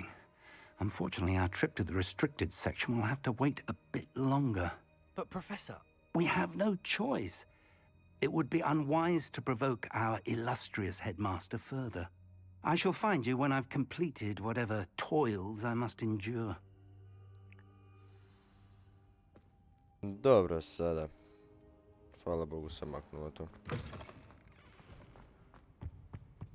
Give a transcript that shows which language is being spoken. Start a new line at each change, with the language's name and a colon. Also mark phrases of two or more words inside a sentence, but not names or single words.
English: Unfortunately, our trip to the restricted section will have to wait a bit longer. But, Professor, We have no choice. It would be unwise to provoke our illustrious headmaster further. I shall find you when I've completed whatever toils I must endure.
Croatian: Dobro sada. Hvala Bogu sam maknuo to.